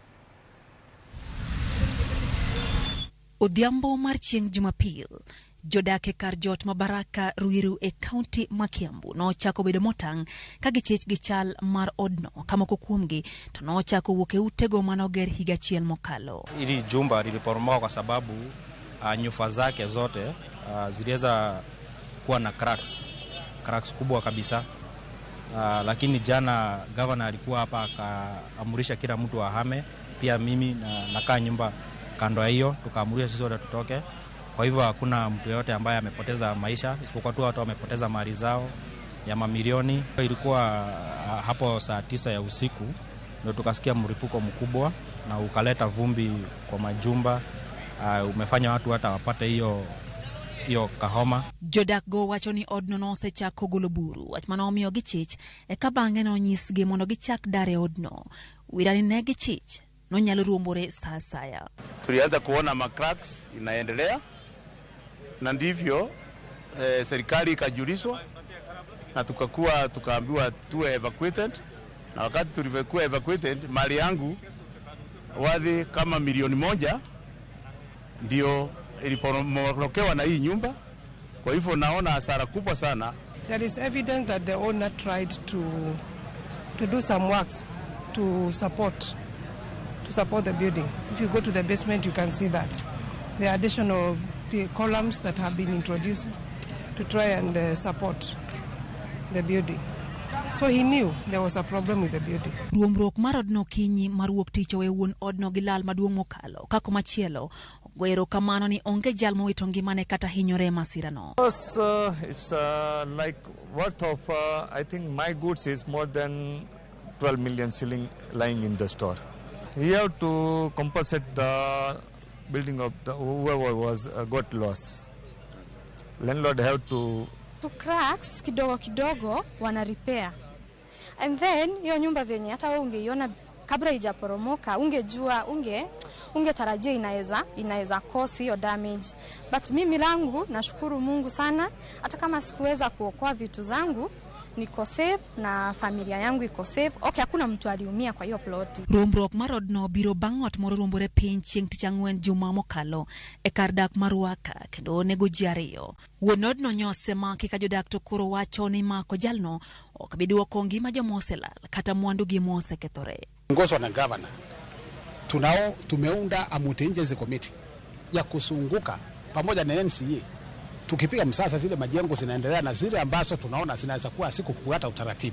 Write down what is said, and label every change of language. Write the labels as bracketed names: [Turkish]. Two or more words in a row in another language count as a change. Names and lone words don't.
[Luo (Kenya and Tanzania)] Odhiambo mar chieng' Jumapil jodake kar jot mabaraka Ruiru e kaunti ma Kiambu no chako bedo motang' ka gichich gi chal mar odno kamoko kuomgi to no chako wuok e utego manoger higa chiel mokalo. [Swahili] Ili jumba liliporomoka kwa sababu nyufa zake zote ziliweza kuwa na cracks kubwa kabisa. Lakini jana governor alikuwa hapa akaamurisha kila mtu ahame, pia mimi nakaa nyumba kando ya hiyo, tukaamurisha sisi wote tutoke. Kwa hivyo hakuna mtu yote ambaye amepoteza maisha, isipokuwa tu watu wamepoteza mali zao ya mamilioni. Ilikuwa hapo saa 9 ya usiku ndio tukasikia mlipuko mkubwa na ukaleta vumbi kwa majumba, umefanya watu hata wapate hiyo kahoma. [Luo (Kenya and Tanzania)] Jodak go wacho ni odno no osechako golo buru wach mano omiyo gichich e ka bang'e no nyisgi mondo gichak dare odno. Wirani ne gichich no nyalo ruombore saa saya. [Swahili] Tulianza kuona macracks inaendelea na ndivyo serikali ikajulishwa na tukaambiwa tuwe evacuated, na wakati tulivyokuwa evacuated mali yangu wadhi kama milioni 1 ndio iliporomokewa na hii nyumba. Kwa hivyo naona hasara kubwa sana. [English] There is evidence that the owner tried to do some works to support the building. If you go to the basement you can see that the additional columns that have been introduced to try and support the building. So he knew there was a problem with the building. [Luo (Kenya and Tanzania)] Ruomruok mar odno kinyi maruok ticho e wuon odno gi lal maduong' mokalo kako machielo gwero kamano ni onge jal mowito ngimane kata hinyore masirano. [English] It's like worth of I think my goods is more than 12 million shilling lying in the store. We have to compensate the building of whoever was got loss. Landlord have to [Swahili] cracks kidogo wana repair. And then hiyo nyumba venye hata wewe ungeiona kabla haijaporomoka ungejua ungetarajia inaweza cause hiyo damage. But mimi langu nashukuru Mungu sana, hata kama sikuweza kuokoa vitu zangu niko safe na familia yangu iko safe. Okay, hakuna mtu aliumia kwa hiyo plot. [Luo (Kenya and Tanzania)] Ruomruok mar odno biro bang' ot moro ruombore piny chieng' tich ang'wen juma mokalo e kar dak mar Waka kendo nego ji 2. Wuon odno nyose maki ka jodak to koro wacho ni mako jalno ok bi duoko ngima joma oselal kata mwandu gi mose kethore. [Swahili] Ngozo na governor tumeunda [English] a multi-agency committee [Swahili] ya kusunguka pamoja na NCA tukipiga msasa zile majengo zinaendelea na zile ambazo tunaona zinaweza kuwa sikufuata utaratibu.